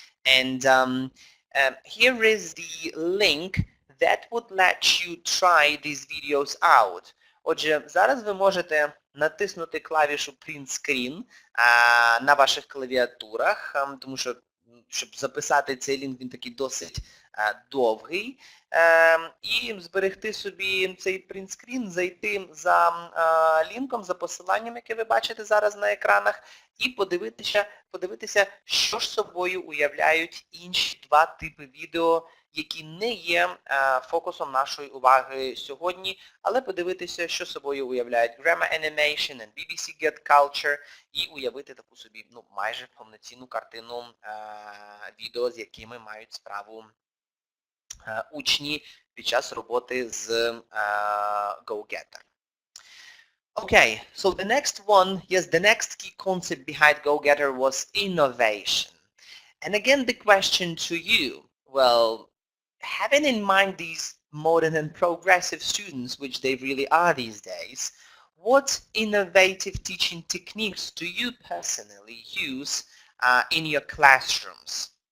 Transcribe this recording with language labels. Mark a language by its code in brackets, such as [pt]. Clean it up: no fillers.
[en] And here is the link that would let you try these videos out. [uk] Отже, зараз ви можете натиснути клавішу Print Screen на ваших клавіатурах, тому що, щоб записати цей лінк, він такий досить довгий. І зберегти собі цей Print Screen, зайти за лінком, за посиланням, яке ви бачите зараз на екранах, і подивитися, що ж собою уявляють інші два типи відео, які не є фокусом нашої уваги сьогодні, але подивитися, що собою уявляють Grammar Animation and BBC Get Culture, і уявити таку собі майже повноцінну картину відео, з якими мають справу учні під час роботи з GoGetter. [en] Okay, so the next one, yes, the next key concept behind GoGetter was innovation. And again, the question to you, well, having in mind these modern and progressive students, which they really are these days, what innovative teaching techniques do you personally use in your classrooms?